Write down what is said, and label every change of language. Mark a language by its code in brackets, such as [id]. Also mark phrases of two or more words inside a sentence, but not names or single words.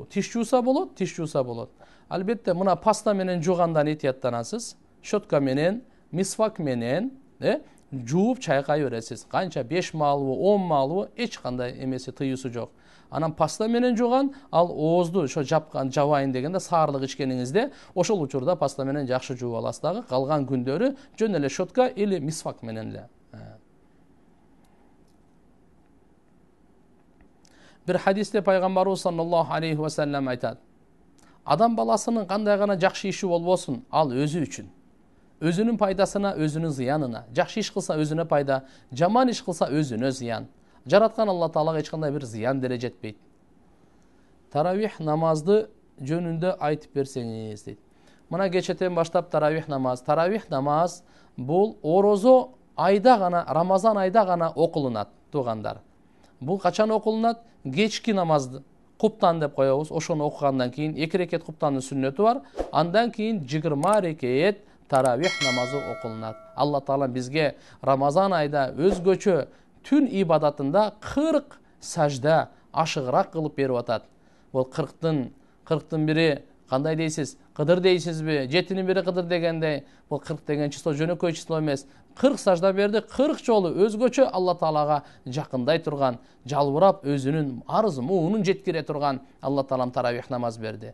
[ky] Тиш жууса болот, тиш жууса болот. Албетте, мына паста менен жуугандан этияттанасыз, щетка менен, мисвак менен, жууп чайкай бересиз. Канча 5 маалбы, 10 маалбы, эч кандай эмеси тыюусу жок. Анан паста менен жууган, ал оозду ошо жапкан, жабайын дегенде саарлык ичкениңизде, ошол учурда паста менен жакшы жууп аласыз дагы. Калган күндөрү жөн эле щетка или мисвак менен эле. Бир хадисте Пайгамбарыбыз [ar] صلى الله عليه وسلم [ky] aytат. Адам баласынын кандай гана жакшы иши болбосун, ал өзү үчүн. Өзүнүн пайдасына, өзүнүн зыянына. Жакшы иш кылса өзүнө пайда, жаман иш кылса өзүнө зыян. Жараткан Алла Таалага эч кандай бир зыян деле жетпейт. Таравих намазды жөнүндө айтып берсеңиз дейт. Мына кечетен баштап таравих намаз бул орозо айда гана, Рамазан айда гана окулунат, туугандар. Бул качан окулунат? Кечки намазды куптан деп коебуз. Ошону окугандан кийин 2 рекет куптандын сүннөтү бар. Андан кийин 20 рекет таравих намазы окулунат. Алла Таала бизге Рамазан айда өзгөчө түн ибадатында 40 сажда ашыгыраак кылып берип атат. Бул 40-тын бири Кандай дейсиз? Кыдыр дейсизби? 7-нин бири кыдыр дегендей. Бул 40 деген число жөнөкөй число эмес. 40 сажда берди, 40 жолу өзгөчө Алла Таалага жакындай турган, жалбырап өзүнүн арыз муунун жеткире турган Алла Таалам таравих намаз берди.